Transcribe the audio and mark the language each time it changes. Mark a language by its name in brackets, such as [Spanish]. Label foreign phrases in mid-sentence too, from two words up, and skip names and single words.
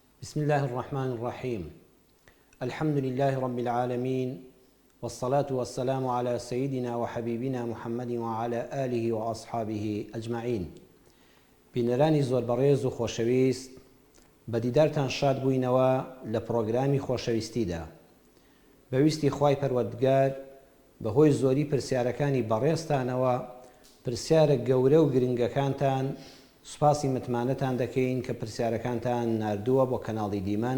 [Arabic] بسم الله الرحمن الرحيم. الحمد لله رب العالمين، والصلاة والسلام على سيدنا وحبيبنا محمد وعلى آله وأصحابه أجمعين. [Central Kurdish] بینەرانی زۆر بەڕێز و خۆشەویست، بەدیدارتان شاد بووینەوە لە پرۆگرامی خۆشەویستیدا. بەویستی خوای پەروەردگار بەهۆی زۆری پرسیارەکانی بەڕێزتانەوە پرسیارە گەورە و گرنگەکانتان سوپاسی متمانەتان دەکەین کە پرسیارەکانتان ناردووە بۆ کەناڵی دیمەن.